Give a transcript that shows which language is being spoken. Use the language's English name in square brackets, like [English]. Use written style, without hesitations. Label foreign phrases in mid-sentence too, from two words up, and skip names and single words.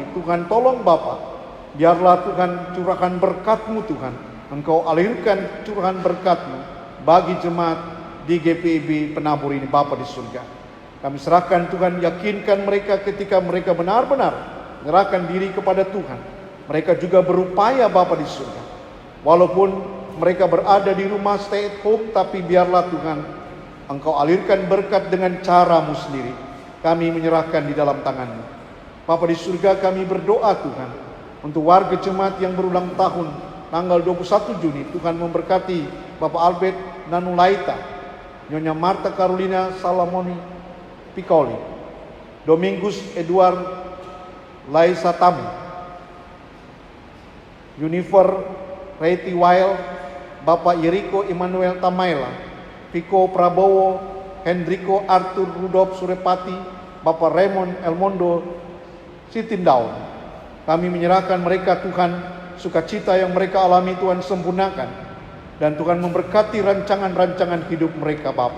[Indonesian] Tuhan tolong Bapa, biarlah Tuhan curahkan berkat-Mu Tuhan, Engkau alirkan curahan berkat-Mu bagi jemaat di GPIB Penabur ini Bapa di surga. Kami serahkan Tuhan, yakinkan mereka ketika mereka benar-benar menyerahkan diri kepada Tuhan. Mereka juga berupaya Bapa di surga. Walaupun mereka berada di rumah [English] stay at home, [Indonesian] tapi biarlah Tuhan Engkau alirkan berkat dengan cara-Mu sendiri. Kami menyerahkan di dalam tangan-Mu. Bapa di surga, kami berdoa Tuhan untuk warga jemaat yang berulang tahun tanggal 21 Juni. Tuhan memberkati Bapak Albert Nanulaita, Nyonya Marta Carolina Salamoni Piccoli, Domingus Edward Laisatami, Unifer Reti Weil, Bapak Yeriko Immanuel Tamaela, Piko Prabowo, Hendriko Arthur Rudolf Surepati, Bapak Raymond Elmondo Sitindaun. Kami menyerahkan mereka Tuhan, sukacita yang mereka alami Tuhan sempurnakan, dan Tuhan memberkati rancangan-rancangan hidup mereka Bapa.